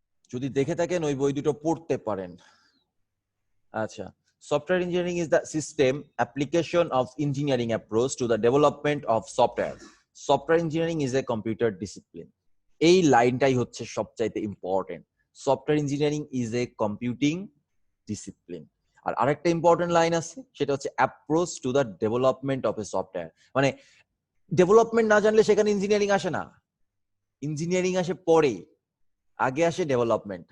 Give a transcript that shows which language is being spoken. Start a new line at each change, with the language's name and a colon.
Bangla: যদি দেখে থাকেন ওই বই দুটো পড়তে পারেন। আচ্ছা,
English: Software engineering is the system application of engineering approach to the development of software. Software engineering is a computer discipline.
Bangla: এই লাইনটাই হচ্ছে সবচাইতে important.
English: Software engineering is a computing discipline.
Bangla: আর আরেকটা ইম্পর্টেন্ট লাইন আছে, সেটা হচ্ছে
English: Approach to the development of a software.
Bangla: মানে development না জানলে সেখানে ইঞ্জিনিয়ারিং আসে না, ইঞ্জিনিয়ারিং আসে পরে, আগে আসে ডেভেলপমেন্ট।